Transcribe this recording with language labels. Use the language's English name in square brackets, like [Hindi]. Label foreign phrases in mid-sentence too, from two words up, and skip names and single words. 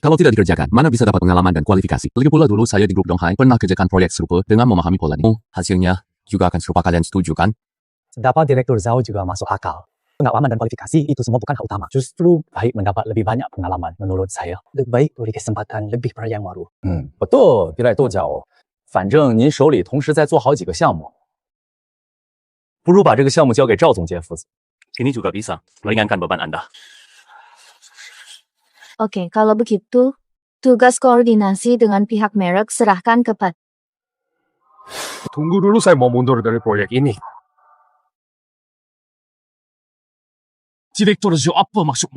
[Indonesian] kalau tidak dikerjakan, mana bisa dapat pengalaman dan kualifikasi? Lagi pula dulu saya di grup Donghai pernah kerjakan proyek serupa dengan memahami polanya. Hasilnya juga akan serupa, kalian setuju kan? Dapat Direktur Zhao juga masuk akal. Pengalaman dan kualifikasi itu semua bukan hal utama. Justru baik mendapat lebih banyak pengalaman menurut saya. Lebih baik beri kesempatan lebih pada yang baru. [Chinese] 不对，Direktur Zhao，反正您手里同时在做好几个项目，不如把这个项目交给赵总监负责。 [Indonesian] Ini juga bisa meringankan beban Anda. Oke, kalau begitu, tugas koordinasi dengan pihak merek serahkan kepada... Tunggu dulu, saya mau mundur dari proyek ini. Direktur Zhao, apa maksudmu?